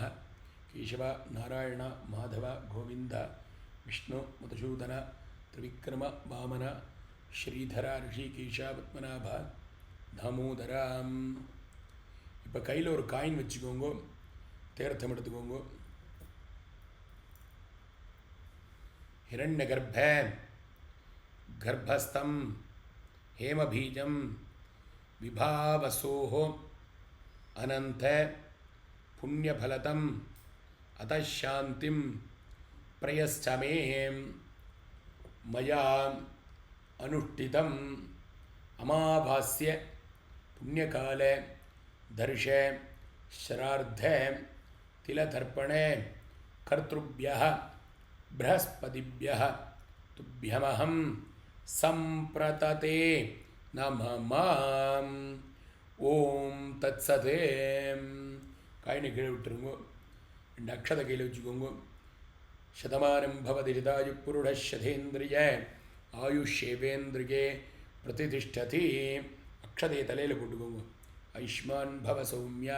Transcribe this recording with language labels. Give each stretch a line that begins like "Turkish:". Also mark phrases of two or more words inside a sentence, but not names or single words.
Sanskrit: கேசவா, நாராயண, மாதவ, கோவிந்த, விஷ்ணு, மதுசூதன, திரிவிக்ரம, வாமன, ஸ்ரீதர, ரிஷிகேஷ, பத்மநாப, தாமோதராம்.
Tamil: இப்போ கையில் ஒரு காயின் வச்சுக்கோங்க. தீர்த்தம் எடுத்துக்கோங்க.
Sanskrit: हिरण्य गर्भ गर्भस्थं हेमबीजं विभावसोः अनंत पुण्यफलतम् अतः शांतिं प्रयश्च मे. मया अनुष्ठितम् अमावास्य पुण्यकाले दर्श श्राद्ध तिलतर्पणे कर्तृभ्यः बृहस्पतिभ्यः तुभ्यमहं संप्रतते नमः. ॐ तत्सते.
Tamil: காயினை கீழே விட்டுருங்கோ. 2 அக்ஷதை கையில் வச்சுக்கோங்க.
Sanskrit: शतमानं भवति ऋतायु पुरुषेन्द्रिय आयुषेवेन्द्रिये प्रतितिष्ठति.
Tamil: அக்ஷதையை தலையில் போட்டுக்கோங்க.
Sanskrit: आयुष्मान् भव सौम्य.